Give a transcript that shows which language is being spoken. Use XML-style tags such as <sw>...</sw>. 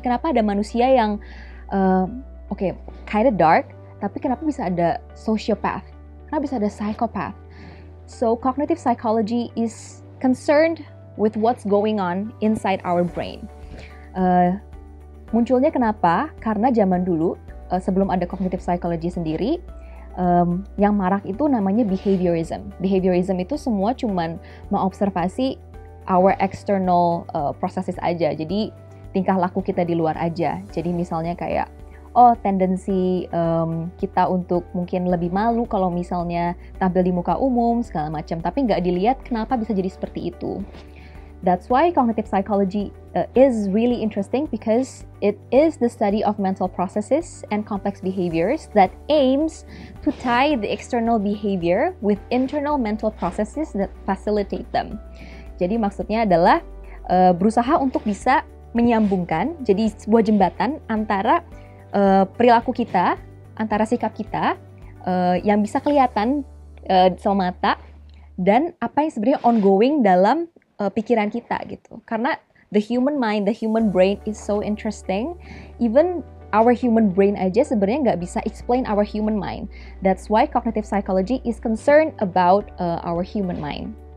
<id>Kenapa ada manusia yang</id> <en>kinda dark,</en> <id>tapi kenapa bisa ada sociopath? Kenapa bisa ada psychopath?</id> <en>So cognitive psychology is concerned with what's going on inside our brain.</en> <id>Munculnya kenapa? Karena zaman dulu sebelum ada cognitive psychology sendiri, yang marak itu namanya behaviorism. Behaviorism itu semua cuman mengobservasi</id> <en>our external processes</en> <id>aja. Jadi tingkah laku kita di luar aja. Jadi misalnya kayak, tendensi kita untuk mungkin lebih malu kalau misalnya tampil di muka umum segala macam. Tapi nggak dilihat kenapa bisa jadi seperti itu.</id> <en>That's why cognitive psychology is really interesting because it is the study of mental processes and complex behaviors that aims to tie the external behavior with internal mental processes that facilitate them.</en> <id>Jadi maksudnya adalah berusaha untuk bisa menyambungkan, jadi sebuah jembatan antara perilaku kita, antara sikap kita yang bisa kelihatan sama mata dan apa yang sebenarnya ongoing dalam pikiran kita gitu. Karena</id> <en>the human mind, the human brain is so interesting. Even our human brain</en> <id>aja sebenarnya nggak bisa</id> <en>explain our human mind. That's why cognitive psychology is concerned about our human mind.</en>